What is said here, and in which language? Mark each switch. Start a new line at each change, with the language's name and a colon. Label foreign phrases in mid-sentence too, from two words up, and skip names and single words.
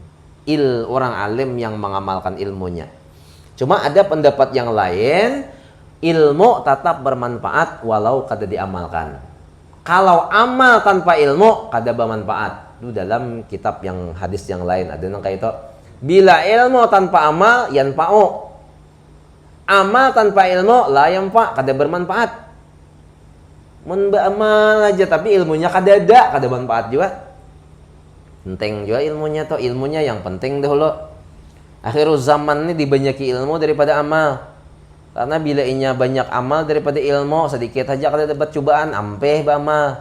Banjar: Orang alim yang mengamalkan ilmunya. Cuma ada pendapat yang lain, ilmu tetap bermanfaat walau kada diamalkan. Kalau amal tanpa ilmu kada bermanfaat.
Indonesian: Itu dalam kitab yang hadis yang lain ada yang kayak itu. Bila ilmu tanpa amal yanfa'u. Amal tanpa ilmu
Arabic: لا ينفع',
Banjar: kada bermanfaat. Mun beramal aja tapi ilmunya kada bermanfaat juga.
Indonesian: Penting juga ilmunya tuh, ilmunya yang penting dahulu. Akhirul zaman ini dibanyaki ilmu daripada amal.
Banjar: Karena bila inya banyak amal daripada ilmu, sedikit saja kada dapat cobaan, ampeh beramal.